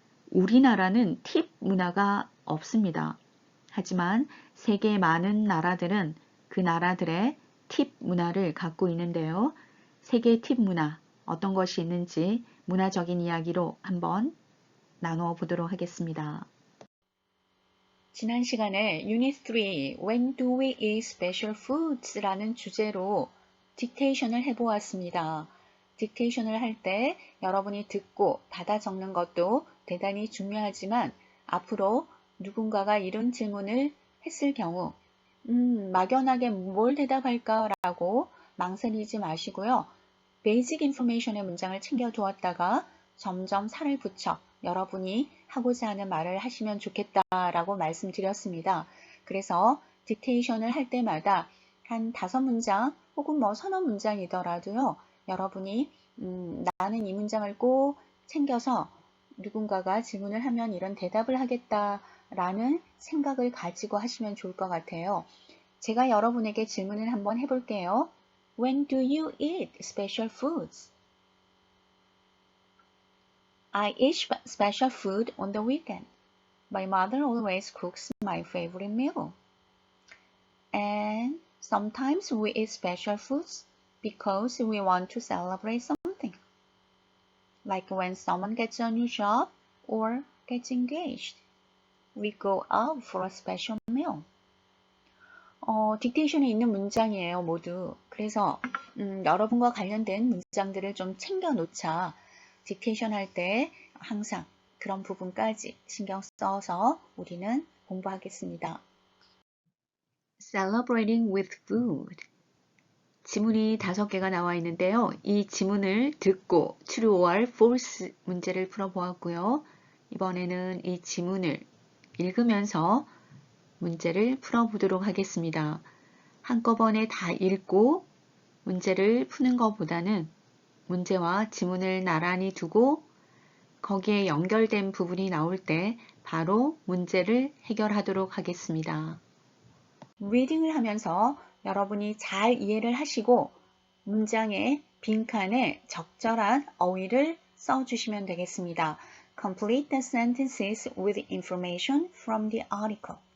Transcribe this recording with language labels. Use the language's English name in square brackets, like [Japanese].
[Korean] 우리나라는 팁 문화가 없습니다. 하지만 세계 많은 나라들은 그 나라들의 팁 문화를 갖고 있는데요. 세계 팁 문화, 어떤 것이 있는지 문화적인 이야기로 한번 나누어 보도록 하겠습니다. 지난 시간에 [English] Unit 3, When do we eat special foods? [Korean] 라는 주제로 딕테이션을 해보았습니다. 딕테이션을 할 때 여러분이 듣고 받아 적는 것도 대단히 중요하지만 앞으로 누군가가 이런 질문을 했을 경우 막연하게 뭘 대답할까 라고 망설이지 마시고요. 베이직 인포메이션의 문장을 챙겨두었다가 점점 살을 붙여 여러분이 하고자 하는 말을 하시면 좋겠다라고 말씀드렸습니다. 그래서 딕테이션을 할 때마다 한 5문장 혹은 뭐 서너 문장이더라도요. 여러분이 나는 이 문장을 꼭 챙겨서 누군가가 질문을 하면 이런 대답을 하겠다라는 생각을 가지고 하시면 좋을 것 같아요. 제가 여러분에게 질문을 한번 해볼게요. [English] When do you eat special foods? I eat special food on the weekend. My mother always cooks my favorite meal. And sometimes we eat special foods because we want to celebrate something. Like when someone gets a new job or gets engaged. We go out for a special meal. [Korean] 딕테이션에 있는 문장이에요, 모두. 그래서 여러분과 관련된 문장들을 좀 챙겨 놓자. 딕테이션 할 때 항상 그런 부분까지 신경 써서 우리는 공부하겠습니다. [English] Celebrating with food. [Korean] 지문이 5개가 나와 있는데요. 이 지문을 듣고 true or false 문제를 풀어보았고요. 이번에는 이 지문을 읽으면서 문제를 풀어보도록 하겠습니다. 한꺼번에 다 읽고 문제를 푸는 것보다는 문제와 지문을 나란히 두고 거기에 연결된 부분이 나올 때 바로 문제를 해결하도록 하겠습니다. 리딩을 하면서 여러분이 잘 이해를 하시고 문장의 빈칸에 적절한 어휘를 써주시면 되겠습니다. [English] Complete the sentences with information from the article.